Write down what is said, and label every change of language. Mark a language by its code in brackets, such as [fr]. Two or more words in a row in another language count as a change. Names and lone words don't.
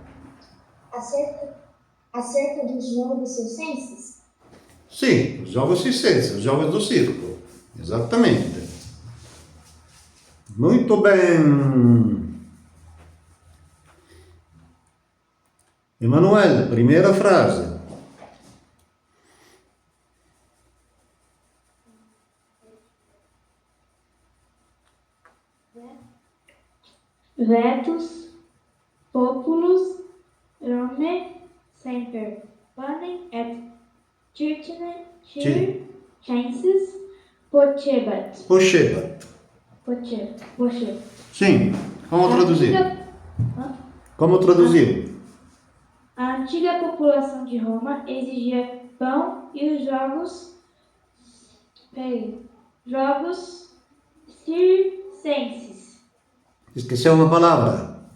[pt] Acerca dos jogos circenses? Sim, os jogos circenses, os jogos do circo. Exatamente. Muito bem. Emanuel, primeira frase. [la] Vetus, populus, Rome, semper, panem et circenses, pocebat. Pochebat. Pocebat. [pt] Sim. Como traduzir? Como traduzir? A antiga população de Roma exigia pão e os jogos circenses. Esqueceu uma palavra.